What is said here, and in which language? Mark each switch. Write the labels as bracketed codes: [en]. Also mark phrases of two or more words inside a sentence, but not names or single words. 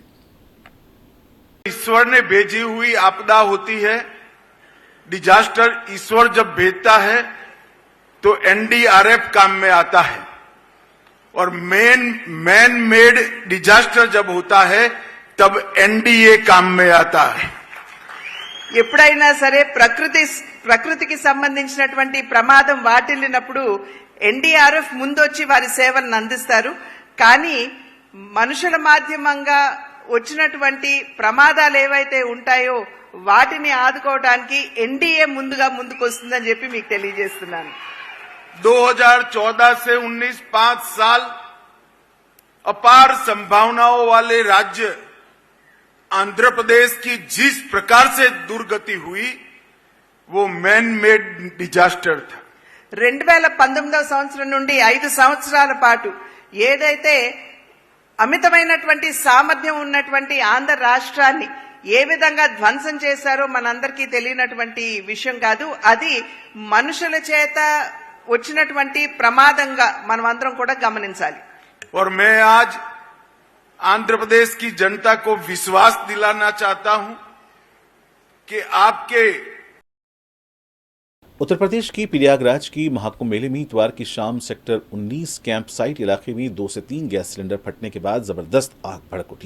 [hi] ईश्वर ने भेजी हुई आपदा होती है। डिजास्टर ईश्वर जब भेजता है तो एनडीआरएफ काम में आता है और [en] man made disaster [hi] जब होता है तब एनडीए काम में आता है। [te] ఎప్పుడైనా సరే ప్రకృతికి సంబంధించినటువంటి ప్రమాదం వాటిల్లినప్పుడు ఎన్డీఆర్ఎఫ్ ముందొచ్చి వారి సేవలను అందిస్తారు. కానీ మనుషుల మాధ్యమంగా వచ్చినటువంటి ప్రమాదాలు ఏవైతే ఉంటాయో వాటిని ఆదుకోవడానికి ఎన్డీఏ ముందుకు వస్తుందని చెప్పి మీకు తెలియజేస్తున్నాను. 2014 से 19 5 साल अपार संभावनाओं वाले राज्य आंध्र प्रदेश की जिस प्रकार से दुर्गति हुई वो [en] man made disaster [te] था। 2019వ సంవత్సరం నుండి 5 సంవత్సరాల పాటు ఏదైతే అమితమైనటువంటి సామర్థ్యం ఉన్నటువంటి ఆంధ్ర రాష్ట్రాన్ని ఏ విధంగా ధ్వంసం చేశారో మనందరికీ తెలియనటువంటి విషయం కాదు. అది మనుషుల చేత వచ్చినటువంటి ప్రమాదంగా మనమందరం కూడా గమనించాలి. [hi] और मैं आज आंध्र प्रदेश की जनता को विश्वास दिलाना चाहता हूं कि आपके उत्तर प्रदेश की प्रयागराज की महाकुंभ मेले में इतवार की शाम सेक्टर 19 कैंप साइट इलाके में 2 से 3 गैस सिलेंडर फटने के बाद जबरदस्त आग भड़क उठी।